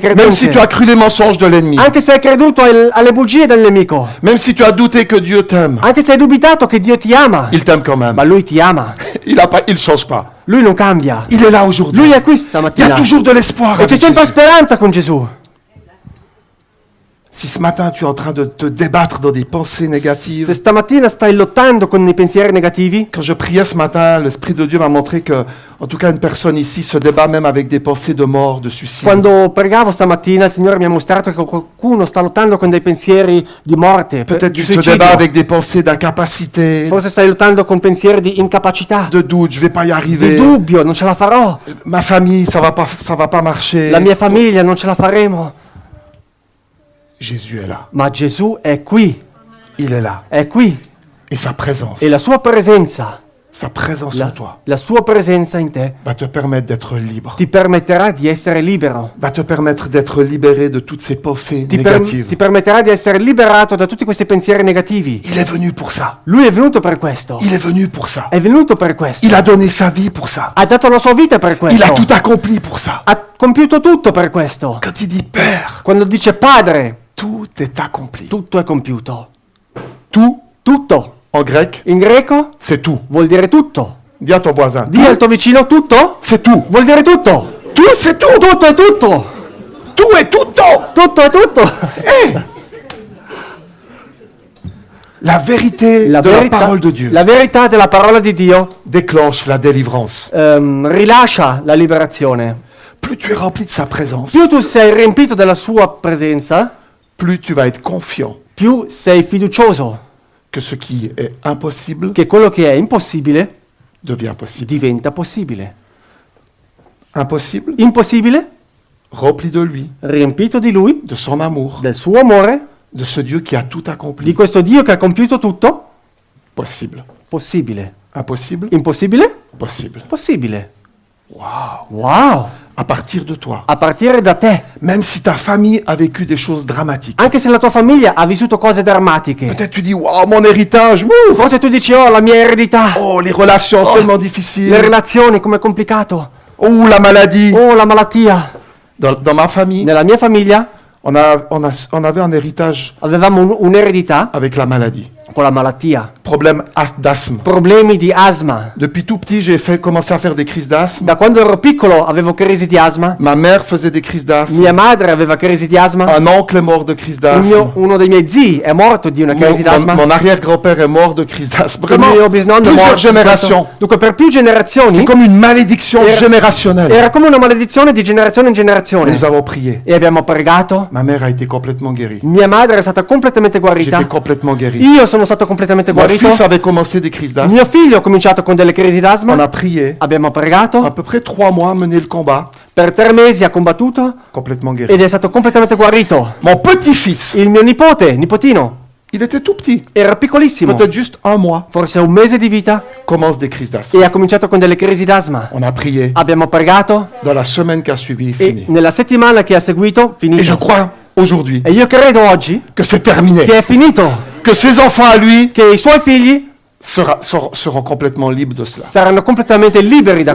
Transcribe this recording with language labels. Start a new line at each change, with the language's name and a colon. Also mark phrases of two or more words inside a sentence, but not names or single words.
French: même si tu
Italian: credenze.
French: as cru les mensonges de l'ennemi,
Italian: Anche se hai creduto alle bugie del nemico.
French: même si tu as douté que Dieu t'aime,
Italian: Anche se hai dubitato che Dio ti ama.
French: il t'aime quand même.
Italian: Ma Lui ti ama.
French: Il change pas.
Italian: Lui non cambia.
French: Il est là aujourd'hui.
Italian: Lui è qui
French: Il y a
Italian: stamattina.
French: toujours de l'espoir
Italian: E c'è
French: avec
Italian: sempre
French: Jésus.
Italian: speranza con Gesù.
French: Si ce matin tu es en train de te débattre dans des pensées
Italian: Se
French: négatives,
Italian: stamattina stai lottando con i pensieri negativi,
French: quand je priais ce matin, l'Esprit de Dieu m'a montré que, en tout cas, une personne ici se débat même avec des pensées de mort, de suicide.
Italian: quando pregavo stamattina il Signore mi ha mostrato che qualcuno sta lottando con dei pensieri di morte,
French: Peut-être
Italian: di
French: tu te
Italian: suicidio.
French: débats avec des pensées d'incapacité,
Italian: Forse stai lottando con pensieri di incapacità,
French: de doute, je vais pas y
Italian: di
French: arriver.
Italian: dubbio, non ce la farò.
French: Ma famille, ça va pas marcher.
Italian: La mia famiglia non ce la faremo.
French: Jésus est là.
Italian: Ma Gesù è qui,
French: Il est là.
Italian: è qui.
French: Et sa présence,
Italian: E la sua presenza,
French: en toi,
Italian: la sua presenza in te
French: va te permettre d'être libre.
Italian: ti permetterà di essere libero.
French: Va te permettre d'être libéré de toutes ces pensées
Italian: Ti
French: négatives.
Italian: permetterà di essere liberato da tutti questi pensieri negativi.
French: Il est venu pour ça.
Italian: Lui è venuto per questo.
French: Il est venu pour ça.
Italian: È venuto per questo.
French: Il a donné sa vie pour ça.
Italian: Ha dato la sua vita per
French: Il a
Italian: questo.
French: tout accompli pour ça.
Italian: Ha compiuto tutto per questo.
French: Quand il dit Père,
Italian: Quando dice Padre,
French: tout est accompli.
Italian: tutto è compiuto.
French: Tout,
Italian: Tutto.
French: en grec,
Italian: In greco
French: c'est tout.
Italian: vuol dire tutto.
French: Dis à ton voisin.
Italian: Dì al tuo vicino tutto
French: C'est tout.
Italian: vuol dire tutto.
French: Tout, c'est tout.
Italian: Tutto è tutto.
French: Tout est tout.
Italian: Tutto è tutto.
French: La vérité de la parole de Dieu
Italian: la verità della parola di Dio
French: déclenche la délivrance.
Italian: rilascia la liberazione.
French: Plus tu es rempli de sa présence,
Italian: Più tu sei riempito della sua presenza,
French: plus tu vas être confiant
Italian: più sei fiducioso
French: que ce qui est impossible
Italian: che quello che è impossibile
French: devient possible.
Italian: diventa possibile.
French: Impossible,
Italian: Impossibile,
French: rempli de lui,
Italian: riempito di Lui,
French: de son amour,
Italian: del suo amore,
French: de ce Dieu qui a tout
Italian: di
French: accompli.
Italian: questo Dio che ha compiuto tutto,
French: Possible.
Italian: possibile.
French: Impossible,
Italian: Impossibile?
French: possible.
Italian: Possibile. Wow. Wow!
French: À partir de toi,
Italian: A partire da te.
French: même si ta famille a vécu des choses dramatiques,
Italian: Anche se la tua famiglia ha vissuto cose drammatiche.
French: peut-être tu dis, wow, mon héritage, wouh,
Italian: Forse tu dici, oh, la mia eredità.
French: oh, les relations, c'est tellement
Italian: Le
French: difficile,
Italian: relazioni, com'è complicato.
French: oh, la maladie.
Italian: Oh, la malattia.
French: Dans ma famille,
Italian: Nella mia famiglia
French: on avait un héritage
Italian: avevamo un'eredità
French: avec la maladie.
Italian: con la malattia.
French: Problème d'asthme.
Italian: Problemi di asma.
French: Depuis tout petit, j'ai commencé à faire des crises d'asthme.
Italian: Da quando ero piccolo avevo crisi di asma.
French: Ma mère faisait des crises d'asthme.
Italian: Mia madre aveva crisi di asma.
French: Un oncle est mort de crise d'asthme.
Italian: Uno dei miei zii è morto di una crisi d'asma.
French: Mon arrière-grand-père est mort de crise d'asthme.
Italian: Il
French: Vraiment,
Italian: mio bisnonno è
French: plusieurs
Italian: morto di
French: générations.
Italian: questo. Dunque per più
French: C'est
Italian: generazioni
French: comme une malédiction
Italian: Era-
French: générationnelle.
Italian: era come una maledizione di generazione in
French: Et
Italian: generazione.
French: nous avons prié.
Italian: E abbiamo pregato.
French: Ma mère a été complètement guérie.
Italian: Mia madre è stata completamente guarita.
French: J'étais complètement guéri.
Italian: Io sono stato completamente
French: Mon
Italian: guarito.
French: fils avait commencé des crises d'asthme.
Italian: Mio figlio ha cominciato con delle crisi
French: On
Italian: d'asma.
French: a prié.
Italian: Abbiamo
French: À
Italian: pregato.
French: peu près 3 mois, mené le combat.
Italian: Per 3 mesi ha combattuto
French: Complètement guéri.
Italian: ed è stato completamente guarito.
French: Mon petit-fils,
Italian: Il mio nipotino,
French: il était tout petit.
Italian: era piccolissimo,
French: Peut-être juste 1 mois.
Italian: forse 1 mese di vita,
French: Commence des crises d'asthme.
Italian: e ha cominciato con delle crisi d'asma.
French: On a prié.
Italian: Abbiamo pregato
French: Dans la semaine qui a suivi,
Italian: e
French: fini.
Italian: nella settimana che ha seguito,
French: Et je
Italian: finito.
French: crois aujourd'hui
Italian: E io credo oggi
French: que c'est terminé.
Italian: che è finito,
French: Que ses enfants à lui
Italian: che i suoi figli
French: seront complètement libres de cela.
Italian: saranno completamente liberi da